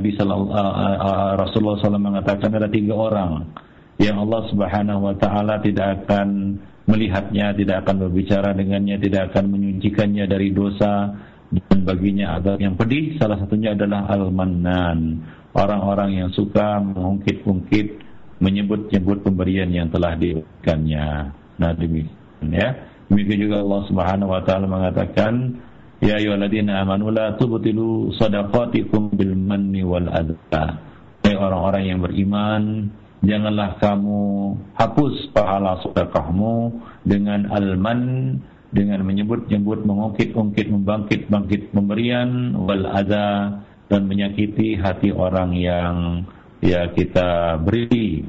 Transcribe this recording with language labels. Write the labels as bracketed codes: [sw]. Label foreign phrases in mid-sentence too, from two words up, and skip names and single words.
[id] Rasulullah SAW mengatakan ada 3 orang yang Allah [ar] سبحانه وتعالى [id] tidak akan melihatnya, tidak akan berbicara dengannya, tidak akan menyucikannya dari dosa, dan baginya azab yang pedih. Salah satunya adalah al-mannan, orang-orang yang suka mengungkit-ungkit, menyebut-nyebut pemberian yang telah diberikannya. Nah, demikian, ya. Demikian juga Allah [ar] سبحانه وتعالى mengatakan يا أيها الذين آمنوا لا تبطلوا صدقاتكم بالمن والأذى. [id] Hai orang-orang yang beriman, janganlah kamu hapus pahala sedekahmu dengan al-man, dengan menyebut-nyebut, mengungkit-ungkit, membangkit-bangkit pemberian, [ar] والأذى, [id] dan menyakiti hati orang yang, ya, kita beri.